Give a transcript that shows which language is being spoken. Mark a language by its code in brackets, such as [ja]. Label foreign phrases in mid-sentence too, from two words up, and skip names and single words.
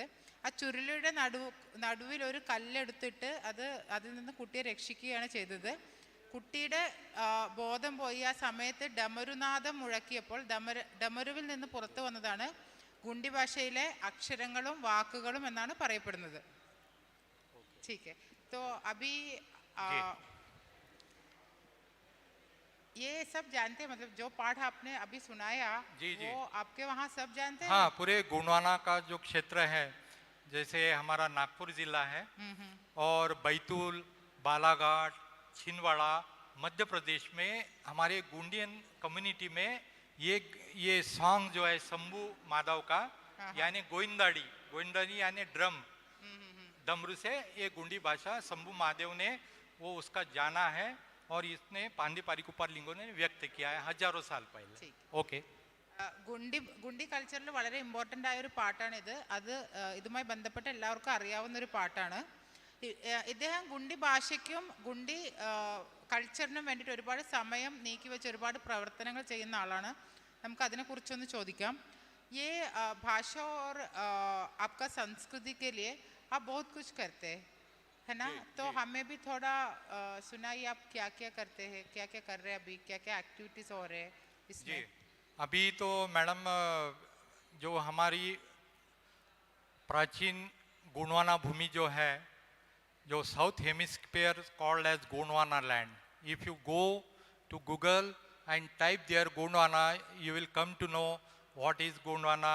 [ml] ആ ചുരുളിയുടെ നടുവിൽ ഒരു കല്ലെടുത്തിട്ട് അതിൽ നിന്ന് കുട്ടിയെ രക്ഷിക്കുകയാണ് ചെയ്തത്. കുട്ടിയുടെ ബോധം പോയി ആ സമയത്ത് ഡമരുനാദം മുഴക്കിയപ്പോൾ ഡമരുവിൽ നിന്ന് പുറത്തു വന്നതാണ് ഗുണ്ടി ഭാഷയിലെ അക്ഷരങ്ങളും വാക്കുകളും എന്നാണ് പറയപ്പെടുന്നത്. [hi] ठीक है, तो अभी ये सब जानते हैं, मतलब जो पाठ आपने अभी सुनाया जी, वो आपके वहाँ सब जानते हैं? हाँ, पूरे गोंडवाना का जो क्षेत्र है, जैसे हमारा नागपुर जिला है और बैतूल, बालाघाट, छिंदवाड़ा, मध्य प्रदेश में हमारे गोंडियन कम्युनिटी में ये सॉन्ग जो है शंभू माधव का, यानी गोविंदाड़ी यानी ड्रम, डमरू से ये गोंडी भाषा शंभू महादेव ने वो उसका जाना है और इसने पांडे पारिकुपार लिंगों ने व्यक्त किया है हजारों साल पहले। ओके, [ml] ഗുണ്ടി കൾച്ചറിൽ വളരെ ഇമ്പോർട്ടൻ്റ് ആയ ഒരു പാട്ടാണിത്. അത് ഇതുമായി ബന്ധപ്പെട്ട് എല്ലാവർക്കും അറിയാവുന്ന ഒരു പാട്ടാണ്. ഇദ്ദേഹം ഗുണ്ടി ഭാഷയ്ക്കും ഗുണ്ടി കൾച്ചറിനും വേണ്ടിയിട്ട് ഒരുപാട് സമയം നീക്കി വെച്ച് ഒരുപാട് പ്രവർത്തനങ്ങൾ ചെയ്യുന്ന ആളാണ്. നമുക്ക് അതിനെക്കുറിച്ചൊന്ന് ചോദിക്കാം. [hi] ये भाषा और आपका संस्कृति के लिए आप बहुत कुछ करते हैं, है ना? तो हमें भी थोड़ा सुनाइए, आप क्या क्या करते हैं, क्या क्या कर रहे हैं अभी, क्या क्या एक्टिविटीज़ हो रहे हैं इसमें? अभी तो मैडम जो हमारी प्राचीन गोंडवाना भूमि जो है, जो [en] South hemisphere called as Gondwana land, if you go to Google and type there Gondwana, you will come to know what is Gondwana.